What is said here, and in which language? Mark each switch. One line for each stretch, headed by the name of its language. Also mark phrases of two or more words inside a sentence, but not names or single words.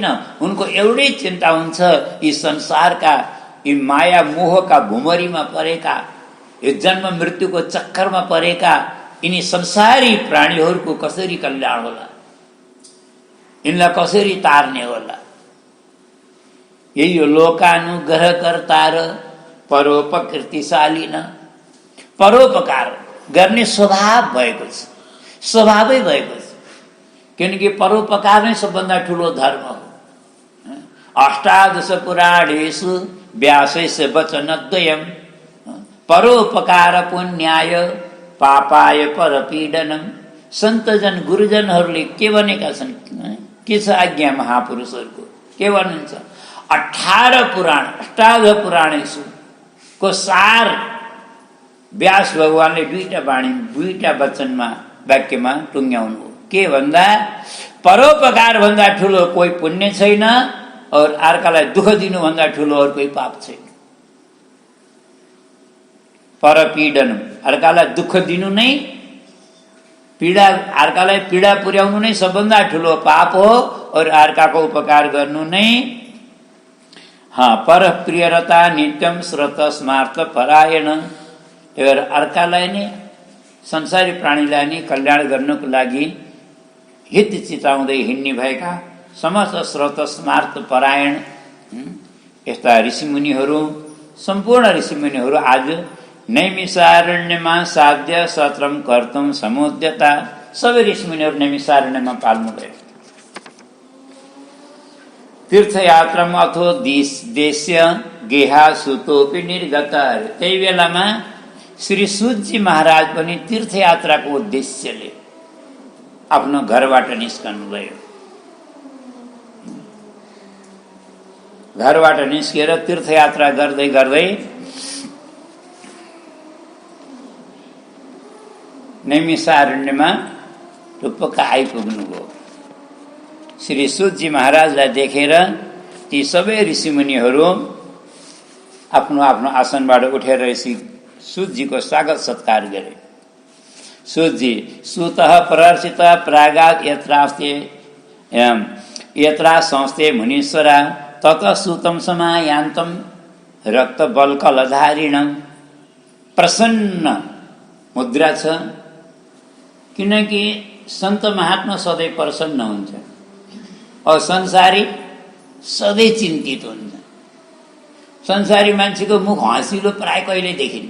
Nepali: उनको एउटै चिन्ता हुन्छ यी संसारका यी माया मोहका भुमरीमा परेका, यो जन्म मृत्युको चक्करमा परेका यिनी संसारी प्राणीहरूको कसरी कल्याण होला, यिनलाई कसरी तार्ने होला। यही हो लोकानुग्रहकर्ता र परोपकृतिशालिन। परोपकार गर्ने स्वभाव भएको छ, स्वभावै भएको छ। किनकि परोपकार नै सबभन्दा ठुलो धर्म हो।
Sanskrit: अष्टादश पुराणेषु व्यासस्य वचनद्वयम् परोपकार पुण्याय पापाय परपीडनम्।
Nepali: सन्तजन गुरुजनहरूले के भनेका छन्? के छ आज्ञा महापुरुषहरूको? के भन्नुहुन्छ? 18 पुराण
Sanskrit: अष्टादश पुराणेषु
Nepali: को सार व्यास भगवानले दुईटा वचनमा वाक्यमा टुङ्ग्याउनु हो। के भन्दा परोपकार भन्दा ठुलो कोही पुण्य छैन, और अर्कालाई दुःख दिनु भन्दा ठुलो अरू कोही पाप छैन। परपीडन अर्कालाई दुःख दिनु नै पीडा, अर्कालाई पीडा पुर्याउनु नै सबभन्दा ठुलो पाप हो और अर्काको उपकार गर्नु नै
Sanskrit: पर प्रियरता नित्यम श्रोत स्मार्त परायण।
Nepali: त्यही अर्कालाई नै संसारी प्राणीलाई नै कल्याण गर्नको लागि हित चिताउँदै हिँड्ने भएका समस्त
Sanskrit: श्रोत स्मार्त परायण
Nepali: यस्ता ऋषिमुनिहरू, सम्पूर्ण ऋषिमुनिहरू आज नैमिषारण्यमा
Sanskrit: साध्य सत्रम कर्तुम समुद्यता।
Nepali: सबै ऋषिमुनिहरू नैमिषारण्यमा पाल्नुभयो। तीर्थयात्रामा
Sanskrit: अथो देश्य गेहा सुतोपि निर्गत।
Nepali: त्यही बेलामा श्री सूतजी महाराज पनि तीर्थयात्राको उद्देश्यले आफ्नो घरबाट निस्कनुभयो। घरबाट निस्केर तीर्थयात्रा गर्दै गर्दै नैमिषारण्यमा टुप्पका आइपुग्नुभयो। श्री सूतजी महाराजलाई देखेर ती सबै ऋषिमुनिहरू आफ्नो आफ्नो आसनबाट उठेर ऋषि सूतजीको स्वागत सत्कार गरे।
Sanskrit: सूतजी सूतः प्रर्षित प्रागात् यत्रा संस्थे मुनीश्वरा ततः सूतं समायान्तं रक्तबल्कलधारिणं।
Nepali: प्रसन्न मुद्रा छ, किनकि सन्त महात्मा सधैँ प्रसन्न हुन्छ और संसारी सधैँ चिन्तित हुन्छ। संसारी मान्छेको मुख हाँसिलो प्राय कहिले देखिन्।